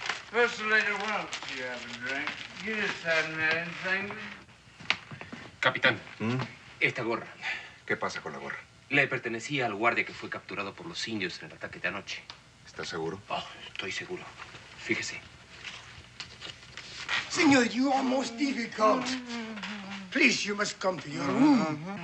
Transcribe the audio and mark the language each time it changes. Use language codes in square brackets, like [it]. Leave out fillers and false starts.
[en] First lady, why don't you have a drink? You just hadn't had anything. [es] Capitán, esta gorra ¿Qué pasa con la gorra? le pertenecía al guardia que fue capturado por los indios en el ataque de anoche. ¿Estás seguro? Oh, estoy seguro. Fíjese. [en] Senor, you are most difficult. Please, you must come to your room.